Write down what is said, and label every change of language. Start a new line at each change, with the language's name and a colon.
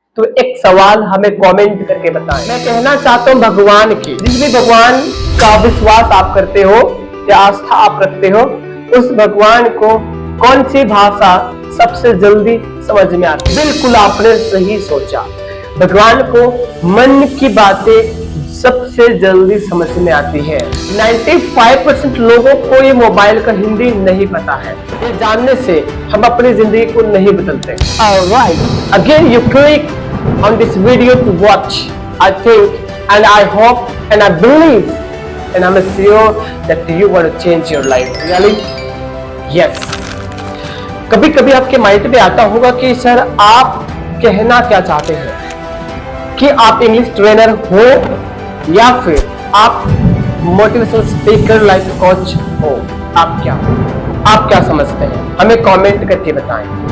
Hindi: तो एक सवाल हमें कमेंट करके बताएं। मैं कहना चाहता हूँ भगवान की, जिस भी भगवान का विश्वास आप करते हो या आस्था आप रखते हो, उस भगवान को कौन सी भाषा सबसे जल्दी समझ में आती है? बिल्कुल आपने सही सोचा, भगवान को मन की बातें सबसे जल्दी समझ में आती है। 95% लोगों को ये मोबाइल का हिंदी नहीं पता है। ये जानने से हम अपनी जिंदगी को नहीं बदलते।
English: Alright, again you click on this video to watch. I think and I hope and I believe and I'm sure that you want to change your life. Really? Yes.
Hindi: कभी कभी आपके माइंड में आता होगा कि सर आप कहना क्या चाहते हैं, कि आप इंग्लिश ट्रेनर हो या फिर आप मोटिवेशनल स्पीकर लाइफ कोच हो। आप क्या समझते हैं, हमें कमेंट करके बताएं।